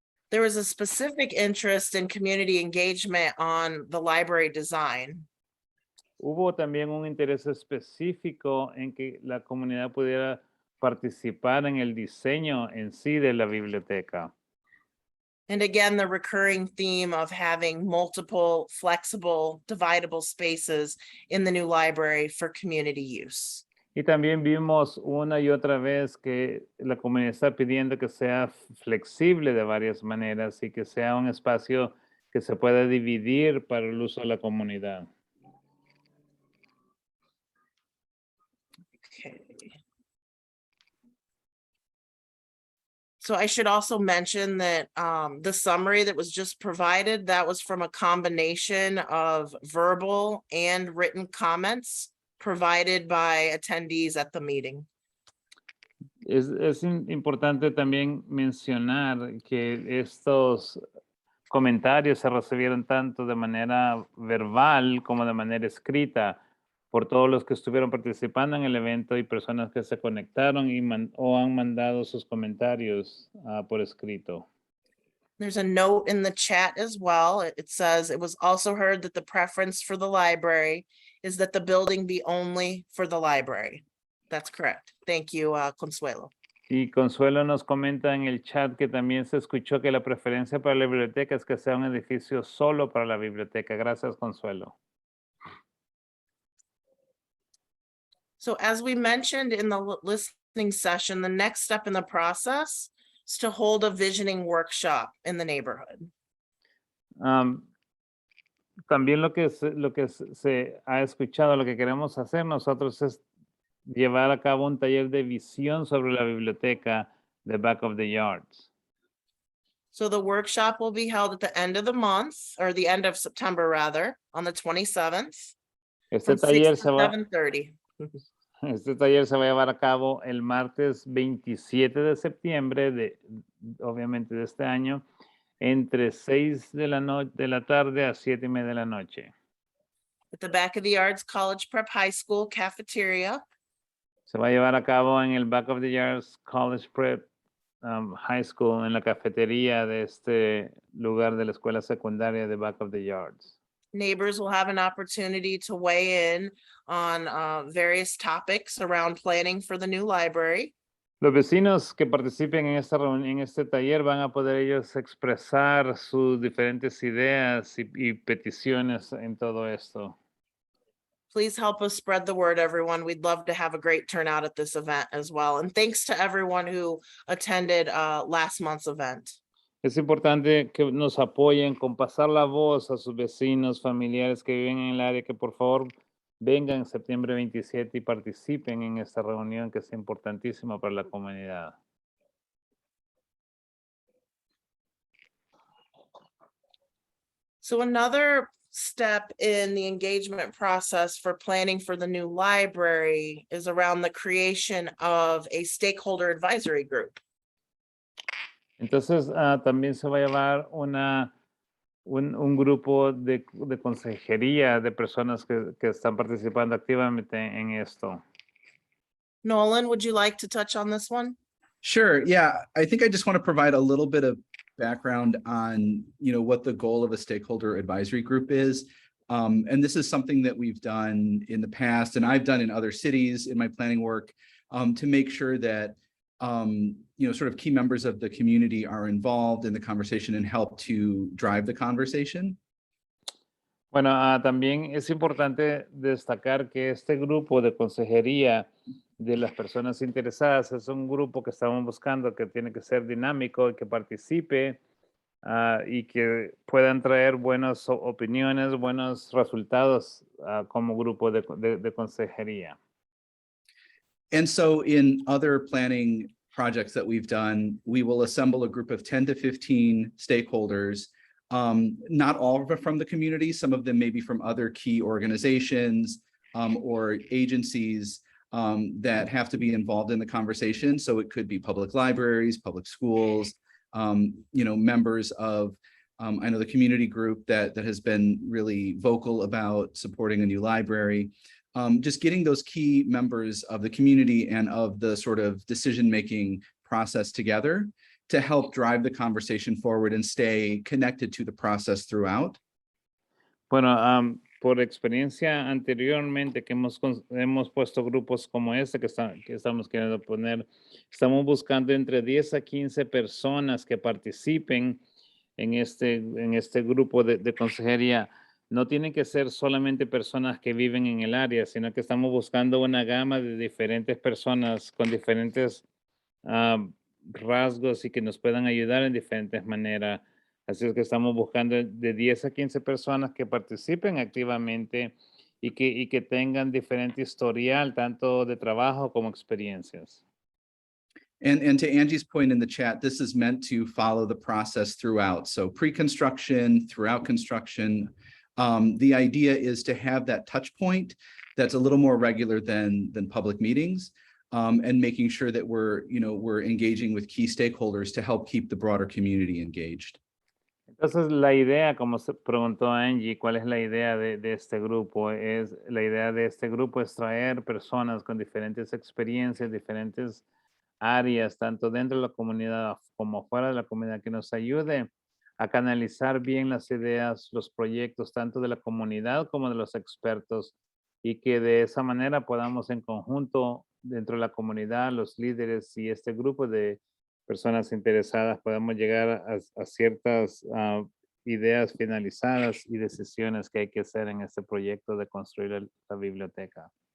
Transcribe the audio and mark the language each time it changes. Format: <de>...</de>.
<en>There was a specific interest in community engagement on the library design.</en> <es>Hubo también un interés específico en que la comunidad pudiera participar en el diseño en sí de la biblioteca.</es> <en>And again, the recurring theme of having multiple flexible, dividable spaces in the new library for community use.</en> <es>Y también vimos una y otra vez que la comunidad está pidiendo que sea flexible de varias maneras y que sea un espacio que se pueda dividir para el uso de la comunidad.</es> <en>Okay. So I should also mention that the summary that was just provided, that was from a combination of verbal and written comments provided by attendees at the meeting.</en> <es>Es importante también mencionar que estos comentarios se recibieron tanto de manera verbal como de manera escrita por todos los que estuvieron participando en el evento y personas que se conectaron o han mandado sus comentarios por escrito.</es> <en>There's a note in the chat as well. It says it was also heard that the preference for the library is that the building be only for the library. That's correct. Thank you, Consuelo.</en> <es>Y Consuelo nos comenta en el chat que también se escuchó que la preferencia para la biblioteca es que sea un edificio solo para la biblioteca. Gracias, Consuelo.</es> <en>So as we mentioned in the listening session, the next step in the process is to hold a visioning workshop in the neighborhood.</en> <es>También lo que se ha escuchado, lo que queremos hacer nosotros es llevar a cabo un taller de visión sobre la biblioteca de Back of the Yards.</es> <en>So the workshop will be held at the end of the month, or the end of September rather, on the 27th.</en> <es>Este</es> <en>From 6</en> <es>taller,</es> <en>to 7:30.</en> <es>este taller se va a llevar a cabo el martes 27 de septiembre, obviamente de este año, entre 6 de la tarde a 7:30 de la noche.</es> <en>At the Back of the Yards College Prep High School cafeteria.</en> <es>Se va a llevar a cabo en el Back of the Yards College Prep High School, en la cafetería de este lugar de la escuela secundaria de Back of the Yards.</es> <en>Neighbors will have an opportunity to weigh in on various topics around planning for the new library.</en> <es>Los vecinos que participen en esta reunión, en este taller, van a poder ellos expresar sus diferentes ideas y peticiones en todo esto.</es> <en>Please help us spread the word, everyone. We'd love to have a great turnout at this event as well. And thanks to everyone who attended last month's event.</en> <es>Es importante que nos apoyen con pasar la voz a sus vecinos, familiares que viven en el área, que por favor vengan septiembre 27 y participen en esta reunión que es importantísima para la comunidad.</es> <en>So another step in the engagement process for planning for the new library is around the creation of a stakeholder advisory group.</en> <es>Entonces, también se va a llevar un grupo de consejería de personas que están participando activamente en esto.</es> <en>Nolan, would you like to touch on this one? Sure. Yeah, I think I just want to provide a little bit of background on, what the goal of a stakeholder advisory group is. And this is something that we've done in the past, and I've done in other cities in my planning work, to make sure that, sort of key members of the community are involved in the conversation and help to drive the conversation.</en> <es>Bueno, también es importante destacar que este grupo de consejería de las personas interesadas es un grupo que estamos buscando que tiene que ser dinámico y que participe y que puedan traer buenas opiniones, buenos resultados como grupo de consejería.</es> <en>And so in other planning projects that we've done, we will assemble a group of 10 to 15 stakeholders Not all of it from the community. Some of them may be from other key organizations or agencies that have to be involved in the conversation. So it could be public libraries, public schools, members of, I know the community group that has been really vocal about supporting a new library. Just getting those key members of the community and of the sort of decision-making process together to help drive the conversation forward and stay connected to the process throughout.</en> <es>Bueno, por experiencia anteriormente que hemos puesto grupos como este que estamos queriendo poner, estamos buscando entre 10 a 15 personas que participen en este grupo de consejería. No tienen que ser solamente personas que viven en el área, sino que estamos buscando una gama de diferentes personas con diferentes rasgos y que nos puedan ayudar en diferentes maneras. Así es que estamos buscando de 10 a 15 personas que participen activamente y que tengan diferente historial, tanto de trabajo como experiencias.</es> <en>And to Angie's point in the chat, this is meant to follow the process throughout. So pre-construction, throughout construction. The idea is to have that touch point that's a little more regular than public meetings, and making sure that we're engaging with key stakeholders to help keep the broader community engaged.</en> <es>Entonces, la idea, como se preguntó Angie, ¿cuál es la idea de este grupo? La idea de este grupo es traer personas con diferentes experiencias, diferentes áreas, tanto dentro de la comunidad como fuera de la comunidad, que nos ayude a canalizar bien las ideas, los proyectos, tanto de la comunidad como de los expertos, y que de esa manera podamos en conjunto, dentro de la comunidad, los líderes y este grupo de personas interesadas, podamos llegar a ciertas ideas finalizadas y decisiones que hay que hacer en este proyecto de construir la biblioteca.</es>